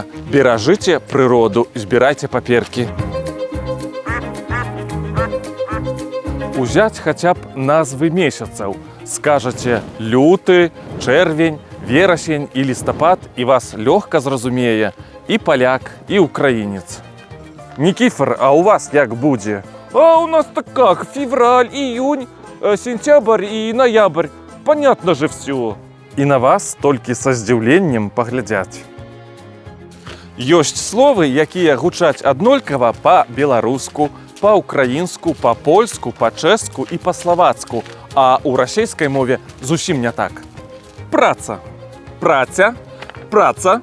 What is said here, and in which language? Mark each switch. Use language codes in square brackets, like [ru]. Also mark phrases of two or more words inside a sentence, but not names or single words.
[be] Беражыце прыроду, збірайце паперкі. Узяць хаця б назвы месяцаў. Скажаце люты, чэрвень, верасень і лістапад, і вас лёгка зразумее і паляк, і украінец. [ru] Никифор, а у вас як будзе? А у нас так как? Февраль, июнь, сентябрь и ноябрь. Понятно же все. [be] І на вас толькі са здзіўленнем паглядзяць. Ёсць словы, якія гучаць аднолькава па-беларуску, па-украінску, па-польску, па-чэшску і па-славацку, а ў расейскай мове зусім не так. Праца. Праця. Праца.